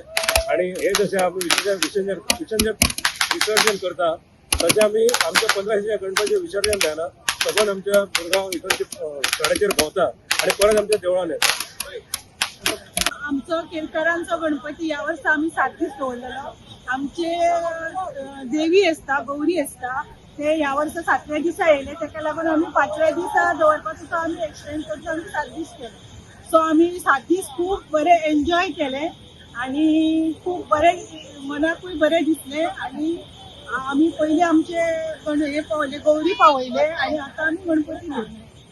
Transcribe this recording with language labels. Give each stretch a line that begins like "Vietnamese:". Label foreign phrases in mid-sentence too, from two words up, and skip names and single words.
Konkani: आणि हे जसे आम्ही विसर्जन करता तसे आम्ही आमच्या 15 दिसाच्या गणपतीचे विसर्जन जायना सगळं आमच्या मुरगांव इकडचे कडेचेर भोंवता आणि परत आमच्या देवळान येता. आमचो केरकरांचो गणपती ह्या वर्सा आम्ही 7 दीस दवरलेलो. आमचे देवी असता, गौरी असता, ते ह्या वर्सा 7व्या दिसा येयले. ताका लागून आम्ही 5व्या दिसा दवरपाचो आम्ही एक्सटेंड करतो. आम्ही 7 दीस केले. सो आम्ही 7 दीस खूप बरे एन्जॉय केले आणि खूप बरे मनाकूय बरे दिसले. आणि आम्ही पहिले आमचे हे पावले गौरी पावयले आणि आता आम्ही गणपती घेतले.